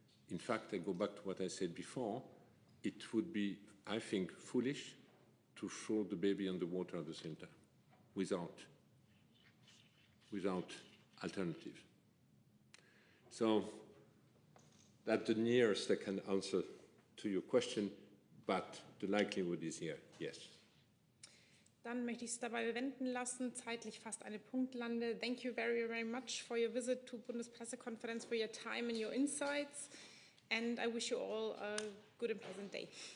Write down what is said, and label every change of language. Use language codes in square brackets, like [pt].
[en] In fact, I go back to what I said before. It would be, I think, foolish to throw the baby in the water at the same time without alternative. So that's the nearest I can answer to your question, but the likelihood is here, yes. [de] Dann möchte ich es dabei bewenden lassen, zeitlich fast eine Punktlande. [en] Thank you very, very much for your visit to Bundespressekonferenz, for your time and your insights, and I wish you all a good and pleasant day.